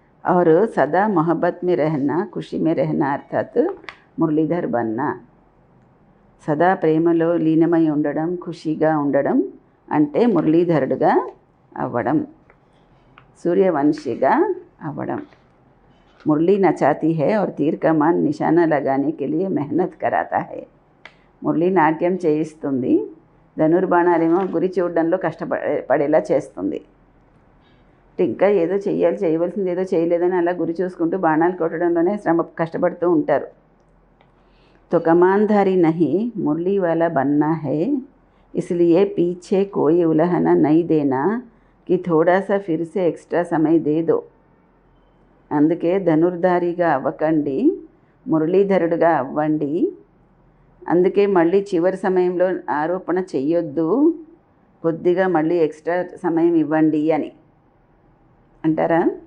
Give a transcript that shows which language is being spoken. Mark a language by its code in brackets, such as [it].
[hi] और सदा मोहब्बत में रहना, खुशी में रहना అర్థాత్ మురళీధర్ బన్నా. [te] సదా ప్రేమలో లీనమై ఉండడం, ఖుషీగా ఉండడం అంటే మురళీధరుడుగా అవ్వడం, సూర్యవంశిగా అవ్వడం. [hi] మురళీ నచాती है और तीर का मान निशाना लगाने के लिए मेहनत कराता है. [te] మురళీ నాట్యం చేయిస్తుంది, ధనుర్బాణాలేమో గురి చూడడంలో కష్టపడేలా చేస్తుంది. ఇంకా ఏదో చేయవలసింది ఏదో చేయలేదని అలా గురి చూసుకుంటూ బాణాలు కొట్టడంలోనే కష్టపడుతూ ఉంటారు. [hi] तो कमानधारी नहीं मुरली वाला बनना है, इसलिए पीछे कोई उलहना नहीं देना कि थोड़ा सा फिर से एक्स्ट्रा समय दे दो. [te] అందుకే ధనుర్ధారిగా అవ్వకండి, మురళీధరుడుగా అవ్వండి. అందుకే మళ్ళీ చివరి సమయంలో ఆరోపణ చెయ్యొద్దు, కొద్దిగా మళ్ళీ ఎక్స్ట్రా సమయం ఇవ్వండి అని అంటారా?